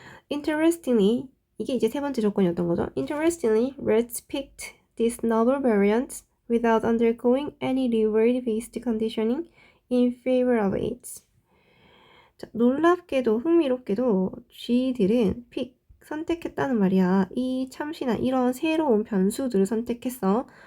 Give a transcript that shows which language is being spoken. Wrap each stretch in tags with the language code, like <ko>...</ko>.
<en>Interestingly,</en> <ko>이게 이제 세 번째 조건이었던 거죠.</ko> <en>Interestingly, rats picked these novel variants without undergoing any reward-based conditioning in favor of it.</en> <ko>자, 놀랍게도 흥미롭게도 쥐들은 선택했다는 말이야. 이 참신한 이런 새로운 변수들을 선택했어.</ko>